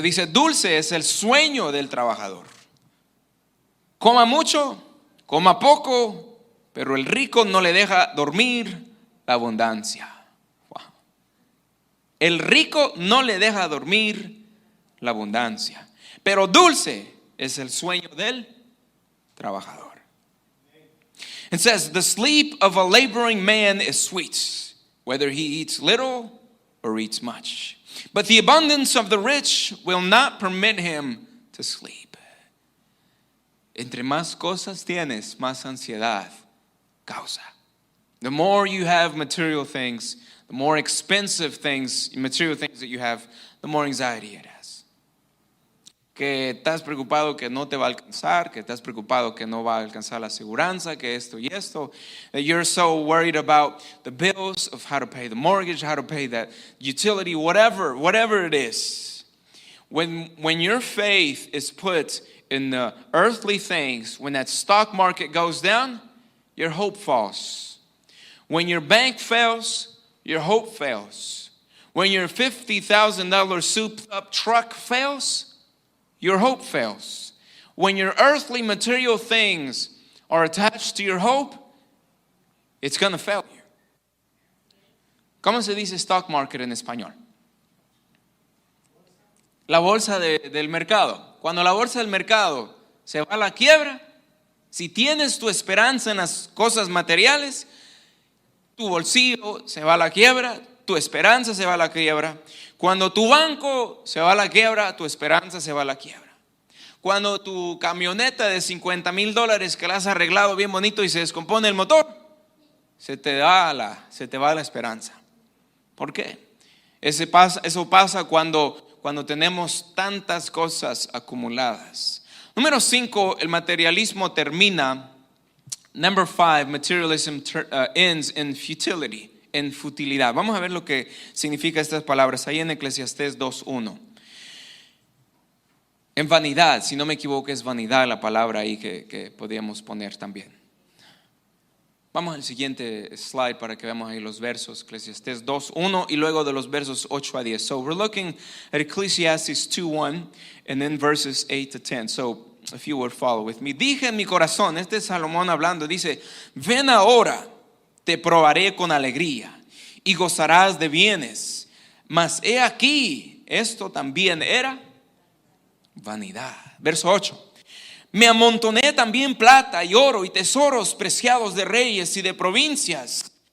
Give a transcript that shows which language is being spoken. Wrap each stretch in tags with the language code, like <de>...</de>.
<es>Dice, dulce es el sueño del trabajador. Coma mucho, coma poco, pero el rico no le deja dormir la abundancia. Wow. El rico no le deja dormir la abundancia, pero dulce es el sueño del trabajador.</es> <en>It says, the sleep of a laboring man is sweet, whether he eats little or eats much. But the abundance of the rich will not permit him to sleep.</en> <es>Entre más cosas tienes, más ansiedad causa.</es> <en>The more you have material things, the more expensive things, material things that you have, the more anxiety it has.</en> <es>Que estás preocupado que no te va a alcanzar, que estás preocupado que no va a alcanzar la aseguranza, que esto y esto.</es> <en>That you're so worried about the bills, of how to pay the mortgage, how to pay that utility, whatever it is. When your faith is put in the earthly things, when that stock market goes down, your hope falls. When your bank fails, your hope fails. When your $50,000 souped up truck fails, your hope fails. When your earthly material things are attached to your hope, it's going to fail you.</en> <es>¿Cómo se dice stock market en español? La bolsa del mercado. Cuando la bolsa del mercado se va a la quiebra, si tienes tu esperanza en las cosas materiales, tu bolsillo se va a la quiebra, tu esperanza se va a la quiebra. Cuando tu banco se va a la quiebra, tu esperanza se va a la quiebra. Cuando tu camioneta de $50,000 que la has arreglado bien bonito y se descompone el motor, se te va la esperanza. ¿Por qué? Eso pasa cuando tenemos tantas cosas acumuladas. Número 5, el materialismo termina.</es> <en>Number 5, materialism ends in futility.</en> <es>En futilidad. Vamos a ver lo que significa estas palabras ahí en Eclesiastés 2:1. En vanidad, si no me equivoco, es vanidad la palabra ahí que podríamos poner también. Vamos al siguiente slide para que veamos ahí los versos. Eclesiastés 2:1 y luego de los versos 8 a 10.</es> <en>So we're looking at Ecclesiastes 2:1 and then verses 8 to 10. So if you would follow with me.</en> <es>Dije en mi corazón, este es Salomón hablando, dice, ven ahora, te probaré con alegría y gozarás de bienes. Mas he aquí, esto también era vanidad. Verso 8. Me amontoné también plata y oro y tesoros preciados de reyes y de provincias.</es>